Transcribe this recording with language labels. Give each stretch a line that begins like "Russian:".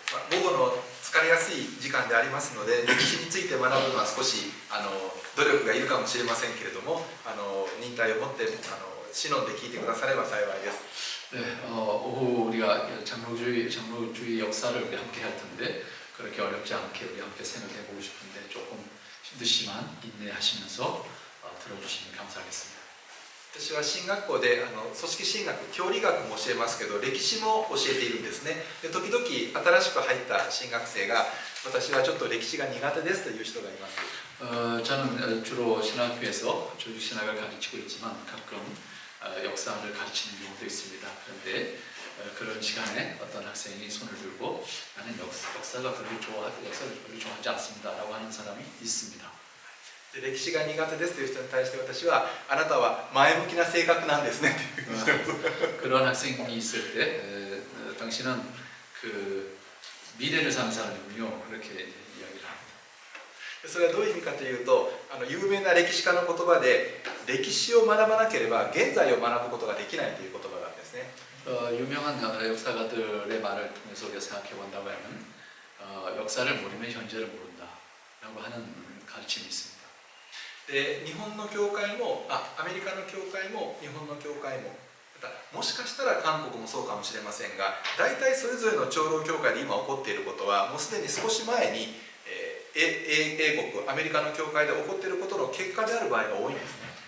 Japanese: 午後の疲れやすい時間でありますので、歴史について学ぶのは少し努力がいるかもしれませんけれども、忍耐を持って忍んで聞いてくだされば幸いです。
Korean: 네, 오후 우리가 장로주의 역사를 우리 함께 할 텐데 그렇게 어렵지 않게 우리 함께 생각해 보고 싶은데 조금 힘드시만 인내하시면서 들어주시면 감사하겠습니다.
Japanese: 私は進学校で組織進学、教理学も教えますけど歴史も教えているんですね。で時々新しく入った進学生が私はちょっと歴史が苦手ですという人がいます。
Korean: 저는 주로 신학교에서 조직신학을 가르치고 있지만 가끔 역사를 가르치는 경우도 있습니다. 그런데 그런 시간에 어떤 학생이 손을 들고 나는 역사를 별로 좋아하지 않습니다라고 하는 사람이 있습니다.
Japanese: で歴史が苦手ですという人に対して私はあなたは前向きな性格なんですねという人です。
Korean: 그런 학생이 있을 때 당신은 그 미래를 사는 사람이군요. 그렇게 이야기를 합니다.
Japanese: それはどういう意味かというと有名な歴史家の言葉で歴史を学ばなければ現在を学ぶことができないという言葉があるんですね。
Korean: 유명한 역사가들의 말을 통해서 우리가 생각해 본다고 하면 역사를 모르면 현재를 모른다라고 하는 가르침이 있습니다.
Japanese: で日本の教会もアメリカの教会も日本の教会もまたもしかしたら韓国もそうかもしれませんが大体それぞれの長老教会で今起こっていることはもうすでに少し前に英国アメリカの教会で起こっていることの結果である場合が多いんですね。